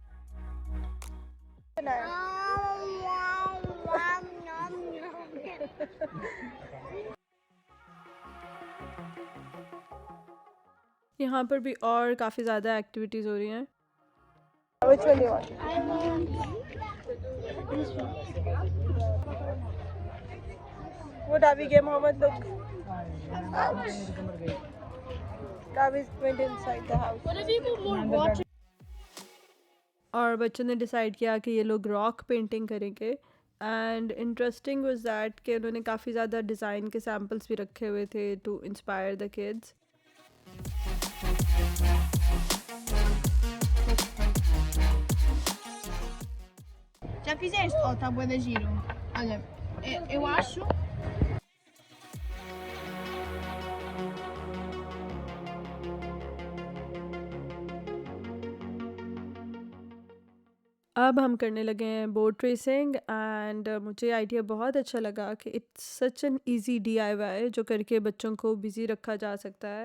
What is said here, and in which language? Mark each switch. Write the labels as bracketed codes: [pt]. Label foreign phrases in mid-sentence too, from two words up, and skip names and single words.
[hi] यहाँ पर भी और काफ़ी ज़्यादा एक्टिविटीज़ हो रही हैं। [en] Which one do you want? I want this one. What Davi gave Mohammed, look. Davi went inside the house. What if you put more water? [hi] और बच्चों ने डिसाइड किया कि ये लोग [en] rock painting [hi] करेंगे। [en] and interesting was that [hi] कि उन्होंने काफ़ी ज़्यादा डिज़ाइन के सैम्पल्स भी रखे हुए थे [en] to inspire the kids. [pt] Já fizeste? Oh, tá bué de giro. Olha, eu acho. [hi] अब हम करने लगे हैं [en] boat racing [hi] एंड मुझे आइडिया बहुत अच्छा लगा कि [en] it's such an easy DIY [hi] जो करके बच्चों को बिजी रखा जा सकता है।